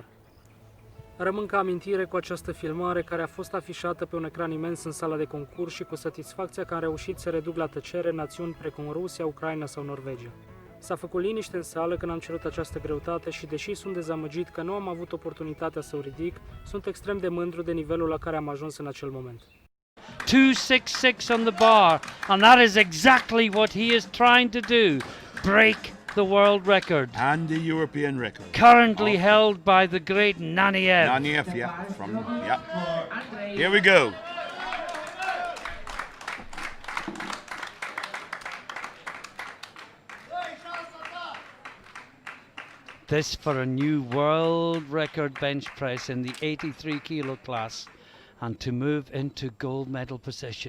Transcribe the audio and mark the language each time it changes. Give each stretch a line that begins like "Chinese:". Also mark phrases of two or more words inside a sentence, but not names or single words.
Romanian: Rămân ca amintire cu această filmare care a fost afișată pe un ecran imens în sala de concurs și cu satisfacția că am reușit să reduc la tăcere națiuni precum Rusia, Ucraina sau Norvegia. S-a făcut liniște în sală când am cerut această greutate și deși sunt dezamăgit că nu am avut oportunitatea să o ridic, sunt extrem de mândru de nivelul la care am ajuns în acel moment.
English: 266 on the bar, and that is exactly what he is trying to do, break the world record, And the European record. currently held by the great Naniev. Naniev, yeah. Here we go. This for a new world record bench press in the 83 kilo class and to move into gold medal position.